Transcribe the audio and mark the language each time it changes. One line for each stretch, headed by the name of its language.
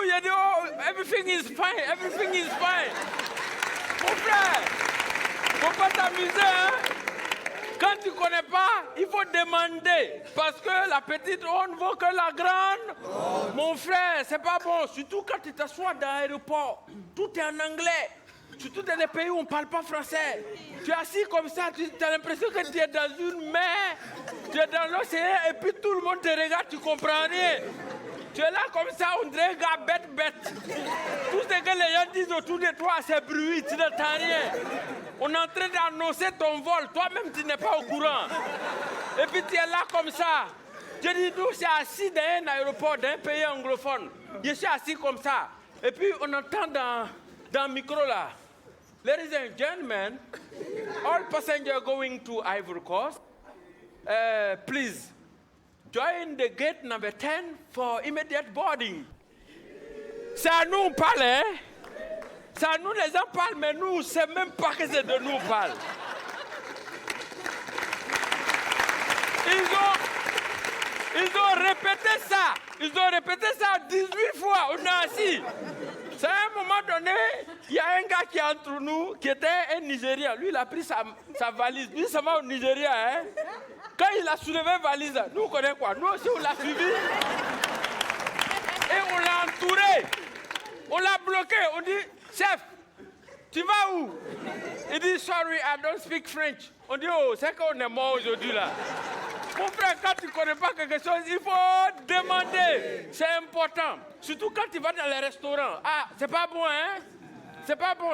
French: Il dit,
English: oh, everything is fine, everything is fine.
French: Mon frère, faut pas t'amuser, hein? Quand tu ne connais pas, il faut demander. Parce que la petite honte vaut que la grande. Oh. Mon frère, c'est pas bon. Surtout quand tu t'assois dans l'aéroport. Tout est en anglais. Surtout dans les pays où on ne parle pas français. Tu es assis comme ça, tu as l'impression que tu es dans une mer. Tu es dans l'océan et puis tout le monde te regarde, tu ne comprends rien. Tu es là comme ça, on dirait un gars bête. Tout ce que les gens disent autour de toi, c'est bruit, tu n'entends rien. On est en train d'annoncer ton vol, toi-même tu n'es pas au courant. Et puis tu es là comme ça. Je dis, nous, c'est assis dans un aéroport, dans un pays anglophone. Je suis assis comme ça. Et puis on entend dans le micro là.
English: Ladies and gentlemen, all passengers going to Ivory Coast, please join the gate number 10 for immediate boarding.
French: C'est à nous on parle, hein? C'est à nous les gens parlent, mais nous, on ne sait même pas que c'est de nous on parle. Ils ont répété ça Ils ont répété ça 18 fois, on est assis. C'est à un moment donné, il y a un gars qui est entre nous, qui était un Nigérien. Lui, il a pris sa valise. Lui, ça va au Nigeria. Hein? Quand il a soulevé la valise, nous, on connaît quoi? Nous aussi, on l'a suivi. Et on l'a entouré. On l'a bloqué. On dit, chef, tu vas où? Il dit,
English: sorry, I don't speak French.
French: On dit, oh, c'est qu'on est mort aujourd'hui là. Mon frère, quand tu ne connais pas quelque chose, il faut demander. C'est important. Surtout quand tu vas dans les restaurants. Ah, c'est pas bon, hein? C'est pas bon.